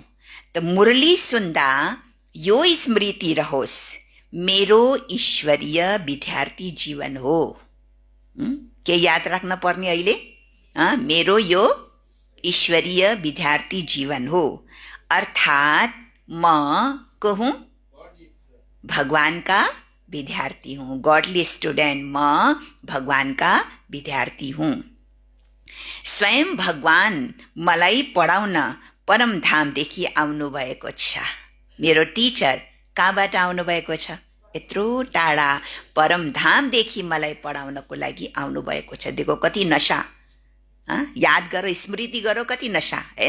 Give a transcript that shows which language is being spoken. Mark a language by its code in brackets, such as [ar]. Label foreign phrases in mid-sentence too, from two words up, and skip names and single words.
[ne] त मुरली सुन्दा यो स्मृति रहोस्, मेरो ईश्वरीय विद्यार्थी जीवन हो। के याद राख्न पर्ने अहिले? मेरो यो ईश्वरीय विद्यार्थी जीवन हो, अर्थात [hi] म को हूँ? भगवान का विद्यार्थी हूँ। [en] godly student, [hi] म भगवान का विद्यार्थी हूँ। [ne] स्वयं भगवान मलाई पढाउन परमधामदेखि आउनु भएको छ। मेरो टिचर कहाँबाट आउनु भएको छ? यत्रो टाढा परमधामदेखि मलाई पढाउनको लागि आउनु भएको छ। देखो कति नशा, याद गरो, स्मृति गरो, कति नशा, हैन?